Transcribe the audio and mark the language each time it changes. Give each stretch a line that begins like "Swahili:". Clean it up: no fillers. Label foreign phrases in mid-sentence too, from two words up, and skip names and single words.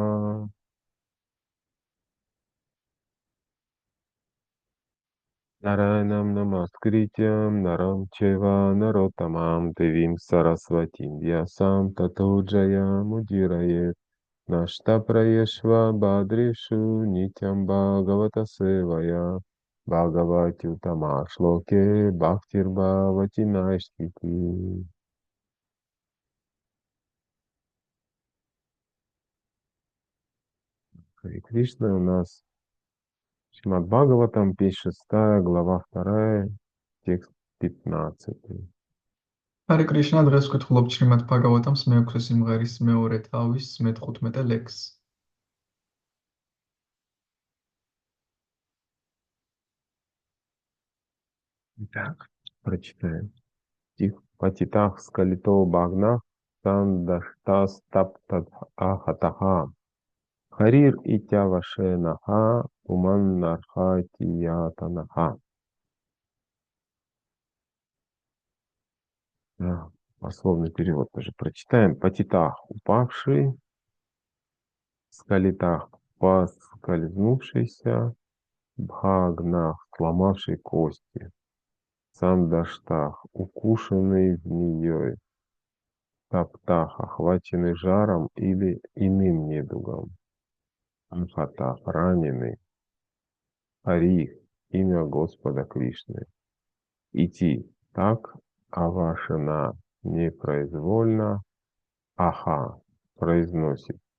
Sanskrit: नारायणं नमस्कृत्य नरं चैव नरोत्तमम् देवीं सरस्वतीं व्यासं ततो जयमुदीरयेत् नष्टप्रायेष्व भद्रेषु नित्यं भागवत सेवया भगवत्युत्तम श्लोके भक्तिर् भवति नैष्ठिकी.
Russian: Харе Кришна, у нас Шримад Бхагаватам, 56 глава 2, текст 15.
Georgian: Hare Krishna, დღეს ვკითხულობთ შრიმად ბჰაგავატამს მეოქვე სიმღერის მეორე თავის მე-15 ლექსს.
Russian: Итак, прочитаем. Стих.
Sanskrit: पतितः स्खलितो भग्नः सन्दष्टस् तप्त आहतः. हरिर् इत्यवशेनाह पुमान्नार्हति यातनाः.
Russian: Пословный перевод тоже прочитаем. Патитах упавший, скалитах поскользнувшийся, бхагнах сломавший кости, сандаштах укушенный змеей, таптах охваченный жаром или иным недугом, анхатах раненый, Арих имя Господа Кришны. Идти так, Авашана непроизвольно, Аха произносит.